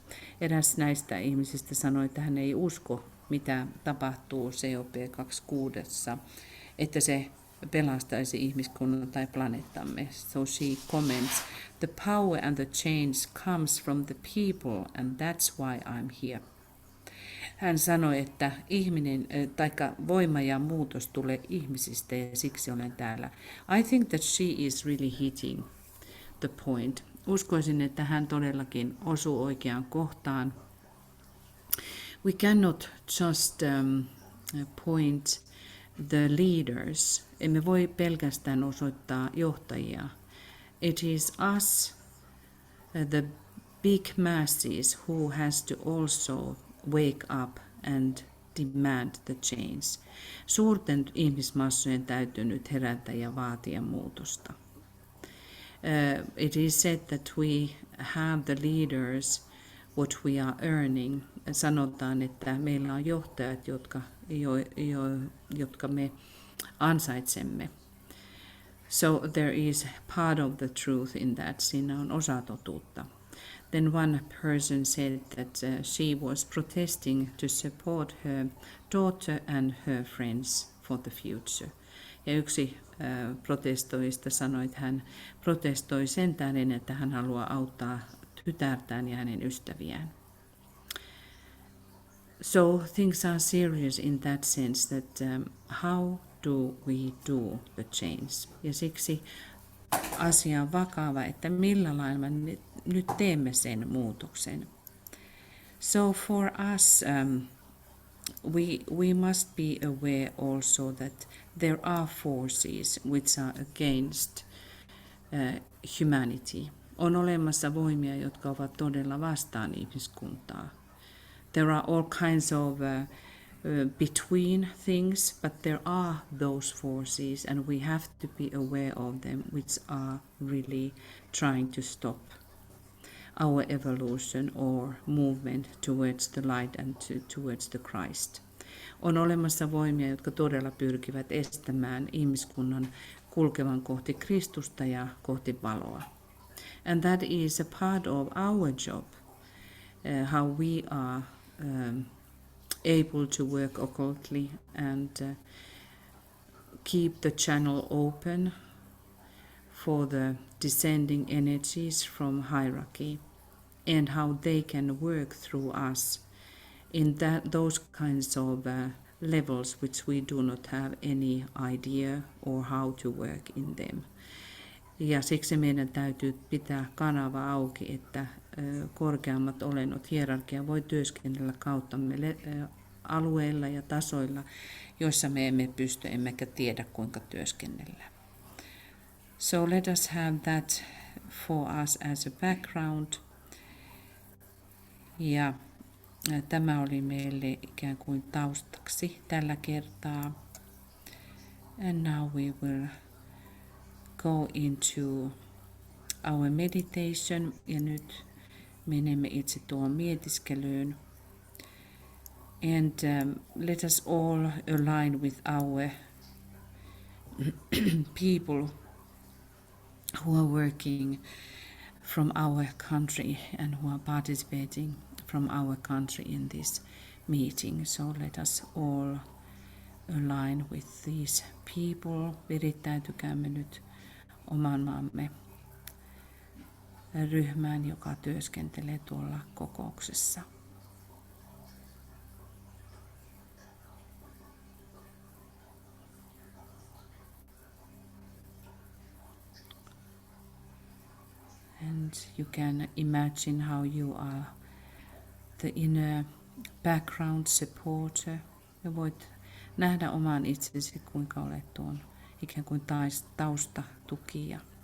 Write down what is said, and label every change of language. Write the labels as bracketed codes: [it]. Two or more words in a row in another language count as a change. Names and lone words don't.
[fi] Eräs näistä ihmisistä sanoi, että hän ei usko, mitä tapahtuu COP26, että se pelastaisi ihmiskunnan tai planeettamme. [en] So she comments, the power and the change comes from the people and that's why I'm here. [fi] Hän sanoi, että voima ja muutos tulee ihmisistä ja siksi olen täällä. [en] I think that she is really hitting the point. [fi] Uskoisin, että hän todellakin osuu oikeaan kohtaan. [en] We cannot just point the leaders. [fi] Emme voi pelkästään osoittaa johtajia. [en] It is us, the big masses, who has to also wake up and demand the change. [fi] Suurten ihmismassojen täytyy nyt herätä ja vaatia muutosta. [en] It is said that we have the leaders what we are earning. [fi] Sanotaan, että meillä on johtajat, jotka me ansaitsemme. [en] So there is part of the truth in that. [fi] Siinä on osa totuutta. [en] Then one person said that she was protesting to support her daughter and her friends for the future. [fi] Ja yksi protestoista sanoi, että hän protestoi sen tähden, että hän haluaa auttaa tytärtään ja hänen ystäviään. [en] So things are serious in that sense that how do we do the change? [fi] Ja siksi asia on vakava, että millä lailla me nyt teemme sen muutoksen. [en] So for us, we must be aware also that there are forces which are against humanity. [fi] On olemassa voimia, jotka ovat todella vastaan ihmiskuntaa. [en] There are all kinds of between things, but there are those forces and we have to be aware of them, which are really trying to stop our evolution or movement towards the light and towards the Christ. [fi] On olemassa voimia, jotka todella pyrkivät estämään ihmiskunnan kulkevan kohti Kristusta ja kohti valoa. [en] And that is a part of our job, how we are able to work occultly and keep the channel open for the descending energies from hierarchy and how they can work through us in those kinds of levels which we do not have any idea or how to work in them. [fi] Ja siksi meidän täytyy pitää kanava auki, että korkeammat olennot, hierarkia voi työskennellä kauttamme alueilla ja tasoilla, joissa me emme pysty emmekä tiedä kuinka työskennellä. [en] So let us have that for us as a background. [fi] Ja tämä oli meille ikään kuin taustaksi tällä kertaa. [en] And now we will go into our meditation. [fi] Ja nyt menemme itse tuohon mietiskelyyn. [en] And let us all align with our people who are working from our country and who are participating from our country in this meeting. So let us all align with these people. [fi] Virittäytykäämme nyt oman maamme ryhmään, joka työskentelee tuolla kokouksessa. [en] And you can imagine how you are the inner background supporter. [fi] Ja voit nähdä oman itsesi, kuinka olet tuon ikään kuin taustatukija.